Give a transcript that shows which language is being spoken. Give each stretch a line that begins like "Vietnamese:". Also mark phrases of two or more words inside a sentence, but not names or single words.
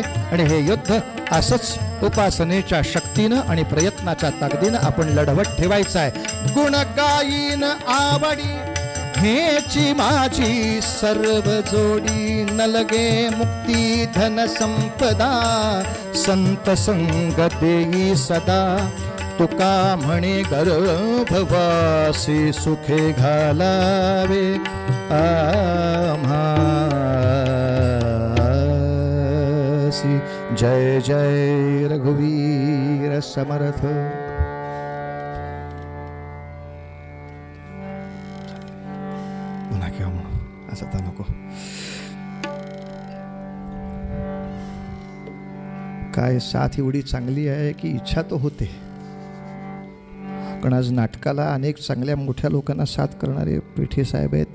Marathi: आणि हे युद्ध असंच उपासनेच्या शक्तीनं आणि प्रयत्नाच्या ताकदीनं आपण लढवत ठेवायचं आहे. गुण गायीन आवडी हेची माझी सर्व जोडी, नलगे मुक्ती धन संपदा संत संग देई सदा. तुका म्हणे गर्भवासी सुखे घालावे आम्हासी. जय जय रघुवीर समर्थ. पुन्हा किंवा म्हणून असं तर नको. काय साथ एवढी चांगली आहे की इच्छा तर होते, पण आज नाटकाला अनेक चांगल्या मोठ्या लोकांना साथ करणारे पेठे साहेब आहेत.